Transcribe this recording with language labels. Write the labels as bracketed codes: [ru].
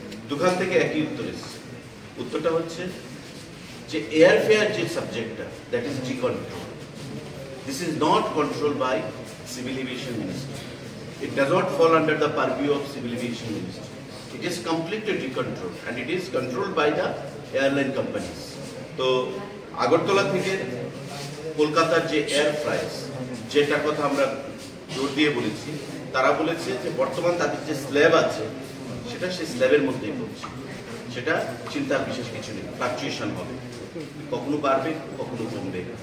[bn] দুখান থেকে একই উত্তর এসেছে। উত্তরটা হচ্ছে যে এয়ারফেয়ার যে সাবজেক্টটা, [en] That is decontrol. This is not control by civil aviation ministry. It does not fall under the purview of civil aviation ministry. It is completely decontrolled and it is controlled by the airline companies. [bn] তো আগরতলা থেকে কলকাতার যে air flies, যেটা কথা আমরা জোর দিয়ে বলেছি, তারা বলেছে যে বর্তমান তাদের যে স্ল্যাব আছে সেটা সেই স্ল্যাবের মধ্যেই পড়ছে, সেটা চিন্তার বিশেষ কিছু নেই, ফ্লাকচুয়েশন হবে, কখনো বাড়বে কখনো কমবে।